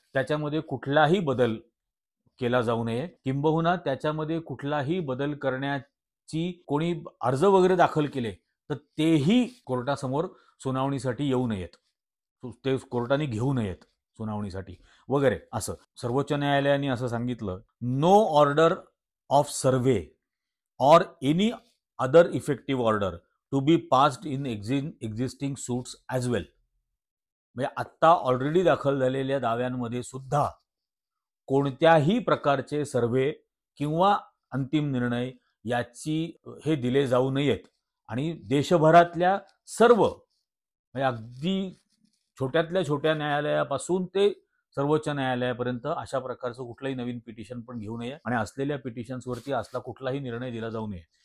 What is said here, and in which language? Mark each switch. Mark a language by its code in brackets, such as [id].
[mr] त्याच्यामध्ये कुठलाही बदल केला जाऊ नये, किंबहुना त्याच्यामध्ये कुठलाही बदल करण्याची कोणी अर्ज वगैरे दाखल केले तर तेही कोर्टासमोर सुनावणीसाठी येऊ नयेत, ते कोर्टाने घेऊ नयेत सुनावणीसाठी वगैरे. असं सर्वोच्च न्यायालयाने असं सांगितलं. [en] No order of survey or any other effective order to be passed in existing suits as well. [mr] म्हणजे आत्ता ऑलरेडी दाखल झालेल्या दाव्यांमध्ये सुद्धा कोणत्याही प्रकारचे सर्वे किंवा अंतिम निर्णय याची हे दिले जाऊ नयेत. आणि देशभरातल्या सर्व, म्हणजे अगदी छोट्यातल्या छोट्या न्यायालयापासून ते सर्वोच्च न्यायालयापर्यंत अशा प्रकारचं कुठलंही नवीन पिटिशन पण घेऊ नये आणि असलेल्या पिटिशन्सवरती असला कुठलाही निर्णय दिला जाऊ नये.